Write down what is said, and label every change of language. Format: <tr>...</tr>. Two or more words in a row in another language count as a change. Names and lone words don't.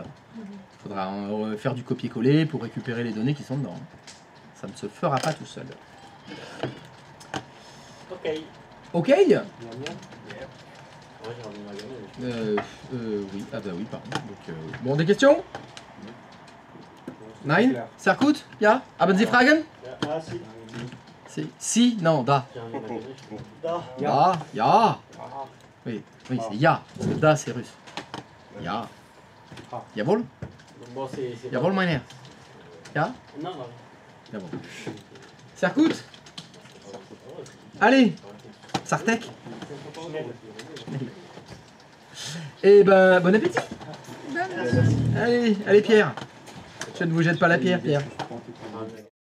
<fr>Il faudra faire du copier-coller pour récupérer les données qui sont dedans. Ça ne se fera pas tout seul. Ok. Ok. Oui, oui, ah bah oui, pardon. Donc, bon, des questions?</fr> <de>Nein? Sehr gut? Ja? Haben Sie Fragen?</de> <fr>Ah, si. Si? Non, da. Da. Da, ja. Oui, oui, c'est ya. Parce que da, c'est russe.</fr> <de>Ja. Jawohl?</de> <fr>Bon, c'est</fr> <de>Jawohl, mein Herr. Ja?</de> <fr>Non, non.</fr> <de>Jawohl. Sehr gut?</de> <fr>Allez, Sartek. Eh ben, bon appétit. Allez, allez Pierre. Je ne vous jette pas la pierre, Pierre.</fr>